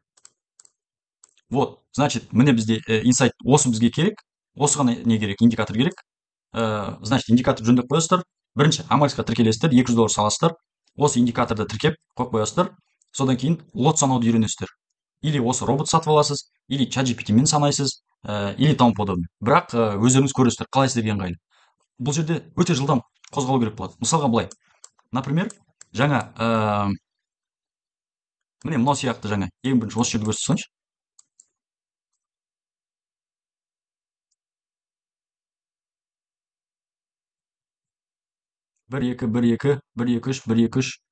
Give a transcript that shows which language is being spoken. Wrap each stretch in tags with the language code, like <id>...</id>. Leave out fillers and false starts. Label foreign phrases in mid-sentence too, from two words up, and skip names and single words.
<ru>Вот, значит,</ru> <kk>міне бізде инсайт осы бізге керек, осыған не керек, индикатор керек. Значит, индикатор жөндеп қоясыздар. Бірінші амальсқа тіркелесіздер, $200 саласыздар. Осы индикаторды тіркеп қойып қоясыздар. Содан кейін лот санауды үйренесіздер. Или осы робот сатып аласыз, или ChatGPT-мен санайсыз,</kk> <ru>или тому подобное.</ru> <kk>Бірақ өздеріңіз көресіздер, қалай сіздерге ыңғайлы. Бұл жерде өте жылдам қозғалу керек болады. Мысалға былай. Например, жаңа міне мынау сияқты жаңа ең бірінші осы жерді көрсетсеңізші. бір екі үш.</kk>